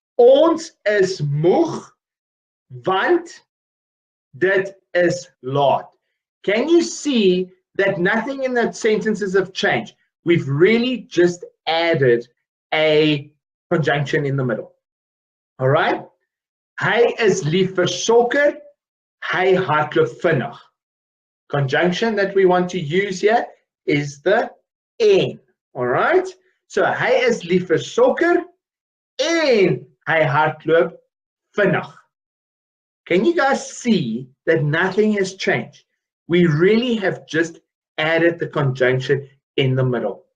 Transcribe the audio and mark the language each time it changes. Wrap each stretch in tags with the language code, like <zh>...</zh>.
<af>Ons is moeg, want dit is laat.</af> <en>Can you see that nothing in that sentences have changed? We've really just added a conjunction in the middle. All right?</en> <af>Hy is lief vir sokker, hy hardloop vinnig.</af> <en>Conjunction that we want to use here is the en. All right?</en> <af>So hy is lief vir sokker en hy hardloop vinnig.</af> <en>Can you guys see that nothing has changed? We really have just added the conjunction in the middle.</en>